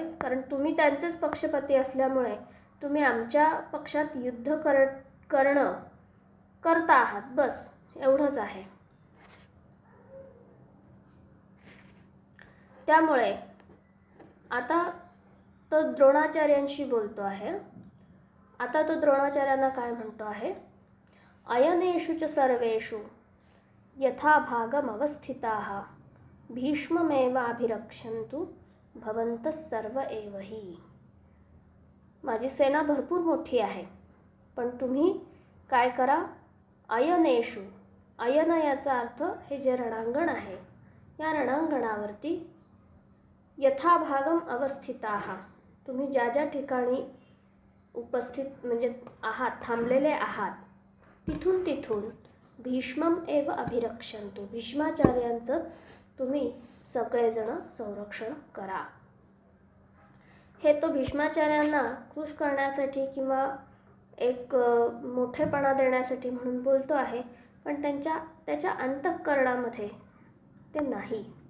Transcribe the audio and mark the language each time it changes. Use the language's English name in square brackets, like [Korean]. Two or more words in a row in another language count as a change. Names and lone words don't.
[Marathi] कारण तुम्ही त्यांचेच पक्षपाती असल्यामुळे तुम्ही आमच्या पक्षात युद्ध करता आहात, बस एवढंच आहे. त्यामुळे आता तो द्रोणाचार्यांशी बोलतो आहे. आता तो द्रोणाचार्यांना काय म्हणतो आहे, [Sanskrit] अयनेषु च सर्वेषु यथाभागमवस्थिताः भीष्ममेवाभिरक्षन्तु भवन्तः सर्व एव हि. [Marathi] माझी सेना भरपूर मोठी आहे, पण तुम्ही काय करा, अयनेषु, अयन याचा अर्थ हे जे रणांगण आहे या रणांगणावरती [Sanskrit] यथाभागम अवस्थिताः [Marathi] तुम्ही ज्या ज्या ठिकाणी उपस्थित म्हणजे आहात, थांबलेले आहात, तिथून [Sanskrit] भीष्मम एव अभिरक्षन्तु [Marathi] भीष्माचार्यांचंच तुम्ही सगळेजण संरक्षण करा. हे तो भीष्माचार्यांना खुश करण्यासाठी किंवा एक मोठेपणा देण्यासाठी म्हणून बोलतो आहे, पण त्याच्या अंतःकरणामध्ये ते नाही.